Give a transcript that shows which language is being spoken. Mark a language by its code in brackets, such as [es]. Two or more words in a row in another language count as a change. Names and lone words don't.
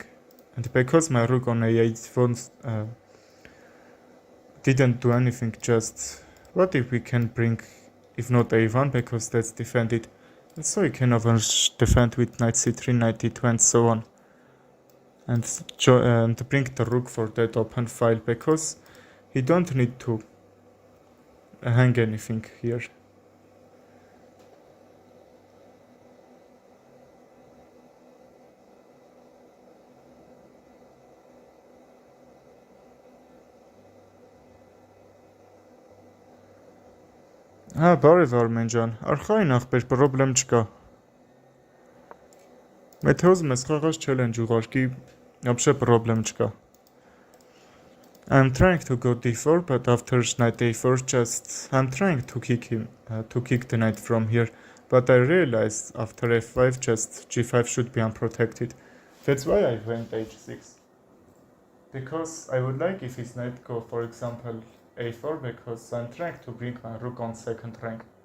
[en] And because my rook on a8 didn't do anything, just what if we can bring, if not a1, because that's defended. And so we can over defend with knight c3, knight d2 and so on. And bring the rook for that open file, because he don't need to hang anything here. [hy] Բարև Արմեն ջան, արխային ախպեր, պրոբլեմ չկա։ Եթե ուզում ես խաղաց challenge ուղարկի, вообще պրոբլեմ չկա։ [en] I'm trying to go d4, but after knight a4, just I'm trying to kick him, to kick the knight from here, but I realized after f5, just g5 should be unprotected. That's why I went h6. Because I would like if his knight go, for example, a4, because I'm trying to bring my rook on second rank.